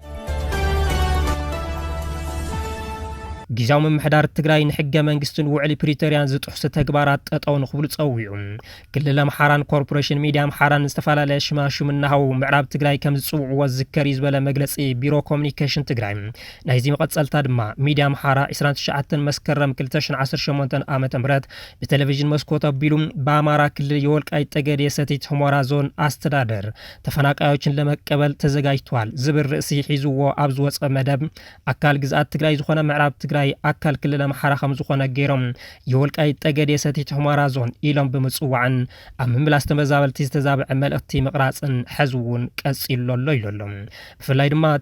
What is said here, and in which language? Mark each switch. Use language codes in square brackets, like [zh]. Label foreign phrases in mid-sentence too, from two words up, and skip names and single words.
[ti] ጊዜያዊ ምምሕዳር ትግራይ ንሕገ መንግስትን ውዕሊ ፕሪቶርያን ዝጥሕሱ ተግባራት ጠጠው ንኽብሉ ጸዊዑ። ክልል ኣምሓራን ኮርፖሬሽን ሚድያ ኣምሓራን ዝተፈላለየ ሽማሹም እናሃቡ ምዕራብ ትግራይ ከም ዝጽውዕዎ ዝዝከር እዩ ዝበለ መግለጺ ቢሮ ኮሙኒኬሽን ትግራይ ናይዚ መቐጸልታ ድማ ሚድያ ኣምሓራ 29 መስከረም 2018 ዓ.ም ብቴሌቪዥን መስኮት ኣቢሉ [am] በአማራ ክልል የወልቃይት ጠገዴ ሰቲት ሑመራ ዞን አስተዳደር ተፈናቃዮችን ለመቀበል [ti] ተዘጋጅቷል ዝብል ርእሲ ሒዝዎ ኣብ ዝወፀ መደብ ኣካል ግዝኣት ትግራይ ዝኾነ ምዕራብ ትግራይ ኣካል ክልል ኣምሓራ ከም ዝኾነ ገይሮም የወልቃይት ጠገዴ ሰቲት ሑመራ ዞን ኢሎም ብምጽዋዕን ኣብ ምምላስ ተመዛበልቲ ዝተዛብዐ መልእኽቲ ምቕራጽን ሕዚ እውን ቀጺሉ ኣሎ ኢሎም ብፍላይ ድማ እቲ